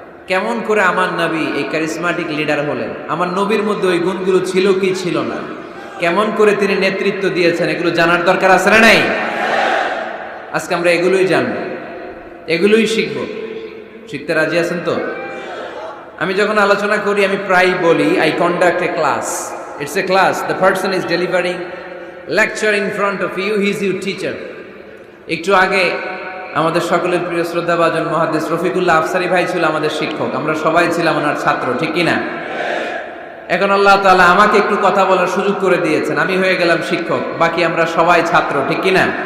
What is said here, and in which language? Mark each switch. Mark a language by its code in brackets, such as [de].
[bn] কেমন করে আমার নবী এই ক্যারিসমাটিক লিডার হলেন, আমার নবীর মধ্যে ওই গুণগুলো ছিল কি ছিল না, কেমন করে তিনি নেতৃত্ব দিয়েছেন, এগুলো জানার দরকার আছে না নাই? আজকে আমরা এগুলোই জানবো, এগুলোই শিখব। শিখতে রাজি আছেন তো? আমি যখন আলোচনা করি আমি প্রায় বলি, [en] I conduct a class. It's a class, the person is delivering lecture in front of you, he is your teacher. [bn] একটু আগে আমাদের সকলের প্রিয় শ্রদ্ধাভাজন মুহাদ্দিস রফিকুল্লাহ আফসারী ভাই ছিল আমাদের শিক্ষক, আমরা সবাই ছিলাম ওনার ছাত্র, ঠিক কিনা? এখন আল্লাহ তাআলা আমাকে একটু কথা বলার সুযোগ করে দিয়েছেন, আমি হয়ে গেলাম শিক্ষক, বাকি আমরা সবাই ছাত্র, ঠিক কিনা?